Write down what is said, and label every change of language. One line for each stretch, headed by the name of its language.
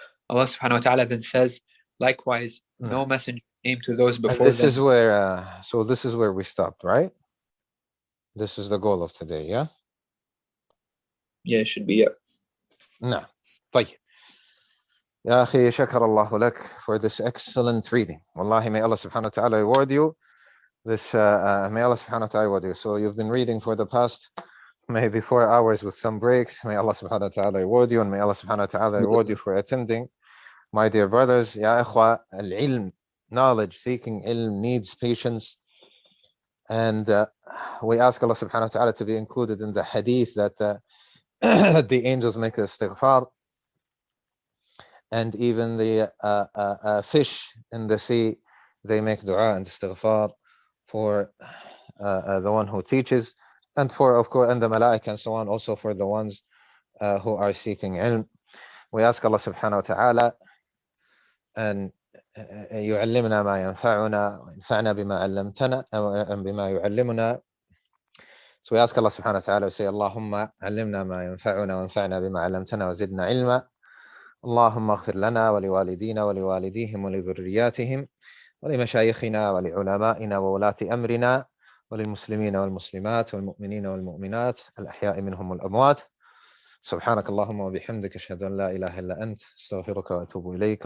English: Allah subhanahu wa ta'ala then says, likewise, no messenger came to those before this them. Is where, so this is where we stopped, right? This is the goal of today, yeah? Yeah, it should be, yeah. No. طيب.
Arabic: يا أخي شكر الله لك
English: for this excellent reading. Wallahi, may Allah subhanahu wa ta'ala reward you. May Allah subhanahu wa ta'ala reward you. So you've been reading for the past maybe 4 hours with some breaks. May Allah subhanahu wa ta'ala reward you, and may Allah subhanahu wa ta'ala reward you for attending. My dear brothers, Ya ikhwa, al-ilm, knowledge, seeking ilm needs patience. And we ask Allah subhanahu wa ta'ala to be included in the hadith that the angels make istighfar, and even the fish in the sea, they make dua and istighfar for the one who teaches, and for, of course, and the malaika and so on, also for the ones who are seeking ilm. We ask Allah subhanahu wa ta'ala
Arabic: أن يعلمنا ما ينفعنا وينفعنا بما علمتنا بما يعلمنا.
English: So we ask Allah subhanahu wa ta'ala, we say, Allahumma
Arabic: علمنا ما ينفعنا وانفعنا بما علمتنا وزدنا علما. اللهم اغفر لنا ولوالدينا ولوالديهم ولذرياتهم ولمشايخنا ولعلمائنا وولاة أمرنا وللمسلمين والمسلمات والمؤمنين والمؤمنات الأحياء منهم والأموات. سبحانك اللهم وبحمدك أشهد أن لا إله إلا أنت أستغفرك وأتوب إليك.